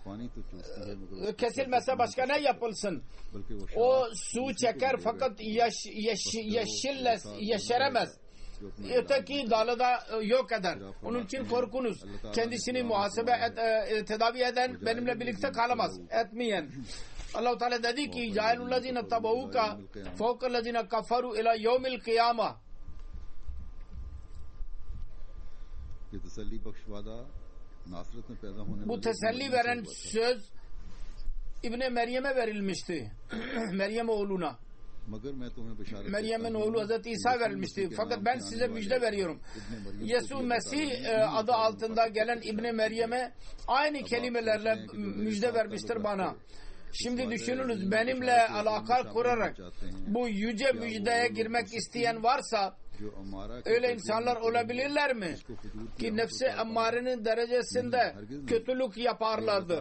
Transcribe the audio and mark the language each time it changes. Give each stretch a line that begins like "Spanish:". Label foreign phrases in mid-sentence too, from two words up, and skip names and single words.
Turkish: Kesilmese başka ne yapılsın? O su çeker fakat yeşeremez. Öteki dalı da yok eder. Onun için korkunuz. Kendisini muhasebe tedavi eden benimle birlikte kalamaz. Etmeyen. Allah-u Teala dedi ki
Arabic: جاعل الذين اتبعوك فوق الذين كفروا إلى يوم القيامة.
Urdu: یہ تسلی بخش وعدہ ناصرت میں پیدا ہونے
Turkish: Bu teselli veren söz İbni Meryem'e verilmişti. Meryem oğluna.
Urdu: مگر میں تمہیں بشارت
Turkish: Meryem'in oğlu Hazreti İsa verilmişti. Fakat ben size müjde veriyorum. Yesu Mesih adı altında gelen İbni Meryem'e aynı kelimelerle müjde vermiştir bana. Şimdi düşününüz, benimle alaka kurarak bu yüce müjdeye girmek isteyen varsa öyle insanlar olabilirler mi ki nefsi emmarenin derecesinde kötülük yaparlardı?